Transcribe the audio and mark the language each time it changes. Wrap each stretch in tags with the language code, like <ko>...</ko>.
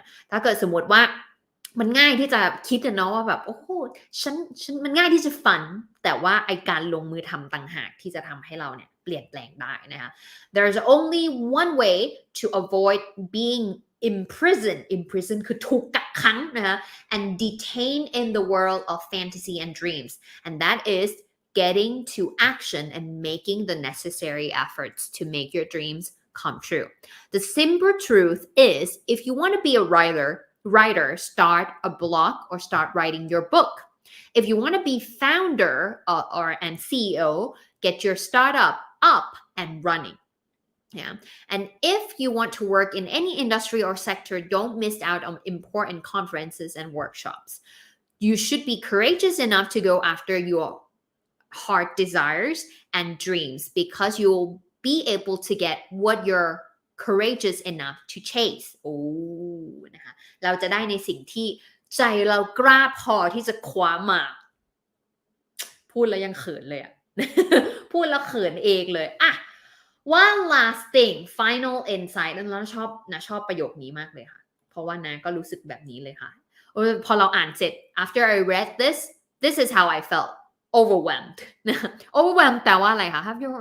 <th>ถ้าเกิดสมมติว่ามันง่ายที่จะคิดเนาะว่าแบบโอ้โหฉันมันง่ายที่จะฝันแต่ว่าไอการลงมือทำต่างหากที่จะทำให้เราเนี่ยเปลี่ยนแปลงได้นะคะ</th> <en>There's only one way to avoid being imprisoned</en> <th>คือถูกกักขังนะคะ</th> <en>and detained in the world of fantasy and dreams and that is getting to action and making the necessary efforts to make your dreams come true. The simple truth is if you want to be a writer, start a blog or start writing your book. If you want to be founder and CEO, get your startup up and running.Yeah. And if you want to work in any industry or sector, don't miss out on important conferences and workshops. You should be courageous enough to go after your heart desires and dreams because you'll be able to get what you're courageous enough to chase.</en> <th>นะคะเราจะได้ในสิ่งที่ใจเรากล้าพอที่จะคว้ามา พูดแล้วยังเขินเลยอะ พูดแล้วเขินเองเลยอะ one last thing final insight แล้วชอบประโยคนี้มากเลยค่ะเพราะว่านะก็รู้สึกแบบนี้เลยค่ะพอเราอ่านเสร็จ</th> <en>after I read this is how I felt overwhelmed</en> <th>overwhelmed แปลว่าอะไรคะ have</th>